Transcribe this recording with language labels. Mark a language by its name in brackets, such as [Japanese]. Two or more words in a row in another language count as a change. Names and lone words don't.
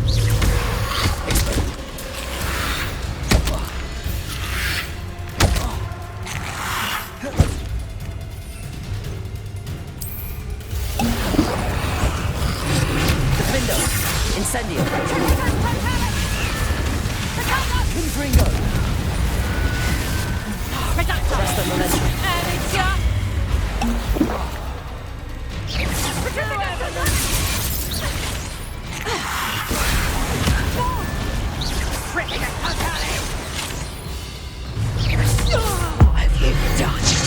[Latin] Defendo! Incendio! Petrificus Totale! Confringo! Reductor! Presto momentum! Amateur! Petrificus Totale! Petrificus Totale! [English] What have you done?